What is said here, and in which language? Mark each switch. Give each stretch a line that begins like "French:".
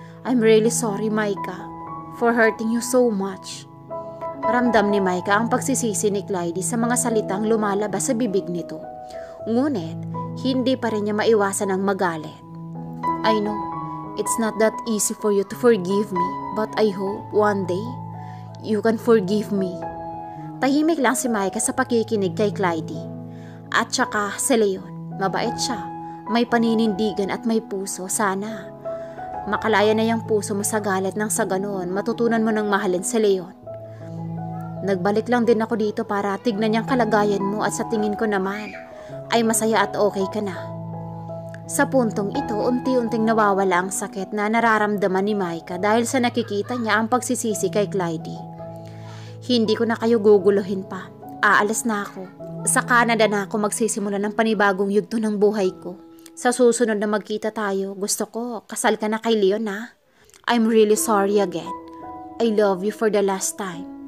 English: I'm really sorry, Micah, for hurting you so much.
Filipino: Ramdam ni Micah ang pagsisisi ni Clyde sa mga salitang lumalabas sa bibig nito. Ngunit, hindi pa rin niya maiwasan ang magalit.
English: I know, it's not that easy for you to forgive me, but I hope one day, you can forgive me.
Filipino: Tahimik lang si Micah sa pakikinig kay Clyde. At saka si Leon, mabait siya, may paninindigan at may puso. Sana makalaya na yung puso mo sa galit nang sa ganon matutunan mo ng mahalin si Leon. Nagbalik lang din ako dito para tignan niyang kalagayan mo at sa tingin ko naman ay masaya at okay ka na. Sa puntong ito, unti-unting nawawala ang sakit na nararamdaman ni Micah dahil sa nakikita niya ang pagsisisi kay Clyde. Hindi ko na kayo guguluhin pa. Aalis na ako. Sa Canada na ako magsisimula ng panibagong yugto ng buhay ko. Sa susunod na magkita tayo, gusto ko kasal ka na kay Leon na.
English: I'm really sorry again. I love you for the last time.